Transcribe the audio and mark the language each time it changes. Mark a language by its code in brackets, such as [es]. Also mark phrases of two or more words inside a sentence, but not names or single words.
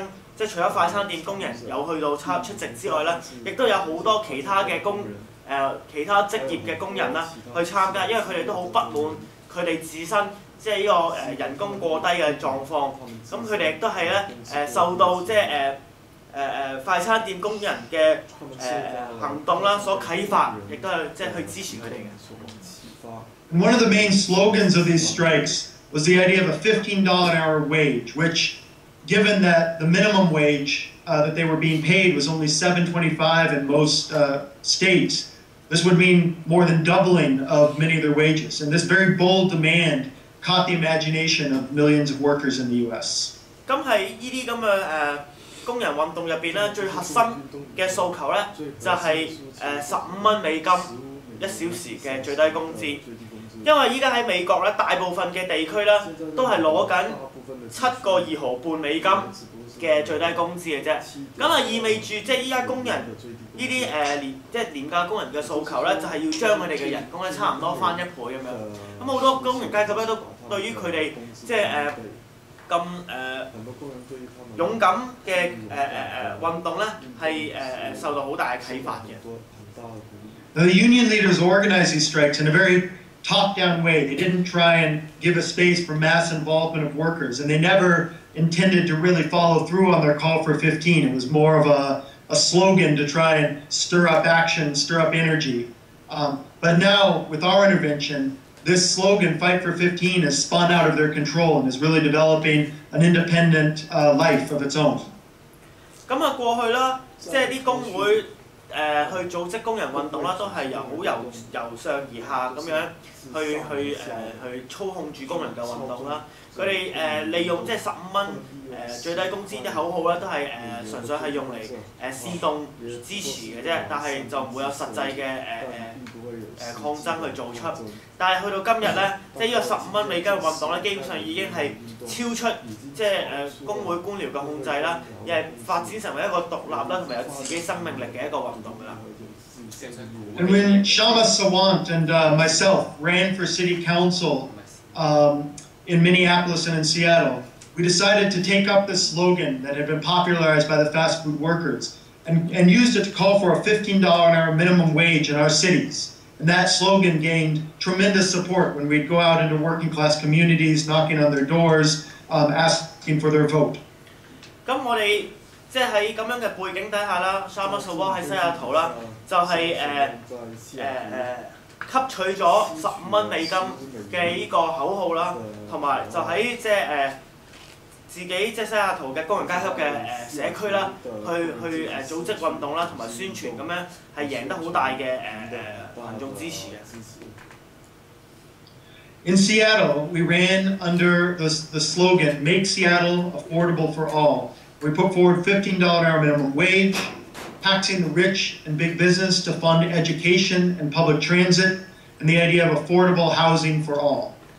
[yue] 即係除咗快餐店工人有去到出席之外咧，亦都有好多其他嘅其他職業嘅工人啦去參加，因為佢哋都好不滿佢哋自身。即係呢個人工過低嘅狀況，咁佢哋亦都係咧受到即係快餐店工人嘅行動啦所啟發，亦都係即係去支持佢哋嘅。 [en] One of the main slogans of these strikes was the idea of a $15 an hour wage, which, given that the minimum wage that they were being paid was only $7.25 in most states, this would mean more than doubling of many of their wages. And this very bold demand caught the imagination of millions of workers in the U.S. [yue] 咁喺呢啲咁嘅工人運動入邊咧，最核心嘅訴求咧就係$15美金1小時嘅最低工資。因為依家喺美國咧，大部分嘅地區咧都係攞緊7個2毫半美金嘅最低工資嘅啫。咁啊意味住即係依家工人呢啲即係廉價工人嘅訴求咧，就係要將佢哋嘅人工咧差唔多翻1倍咁樣。咁好多工人階級咧都對於佢哋即係咁勇敢嘅運動咧係受到好大嘅啟發嘅。 [en] The union leaders organized these strikes in a very top-down way. They didn't try and give a space for mass involvement of workers, and they never intended to really follow through on their call for 15. It was more of a slogan to try and stir up action, stir up energy. But now, with our intervention, this slogan, Fight for 15, has spun out of their control and is really developing an independent life of its own. [yue] 咁啊，過去啦，即係啲工會去組織工人運動啦，都係由上而下咁樣去操控住工人嘅運動啦。佢哋利用即係15蚊最低工資啲口號咧，都係純粹係用嚟煽動支持嘅啫，但係就唔會有實際嘅抗爭去做出。但係去到今日咧，即係呢個15蚊美金嘅運動咧，基本上已經係超出即係工會官僚嘅控制啦，而係發展成為一個獨立啦同埋有自己生命力嘅一個運動㗎啦。 [en] And when Shama Sawant and myself ran for city council in Minneapolis and in Seattle, we decided to take up this slogan that had been popularized by the fast food workers and used it to call for a $15 an hour minimum wage in our cities. And that slogan gained tremendous support when we'd go out into working class communities, knocking on their doors, asking for their vote. [yue] 咁我哋即係喺咁樣嘅背景底下啦 ，Shama Sawant 喺西雅圖啦，就係吸取咗15蚊美金嘅呢個口號啦，同埋就喺即係自己即係西雅圖嘅工人階級嘅社區啦，去組織運動啦，同埋宣傳咁樣係贏得好大嘅群眾支持嘅。 [en] In Seattle, we ran under the slogan, Make Seattle Affordable for All. We put forward $15 hour minimum wage, taxing the rich and big business to fund education and public transit, and the idea of affordable housing for all.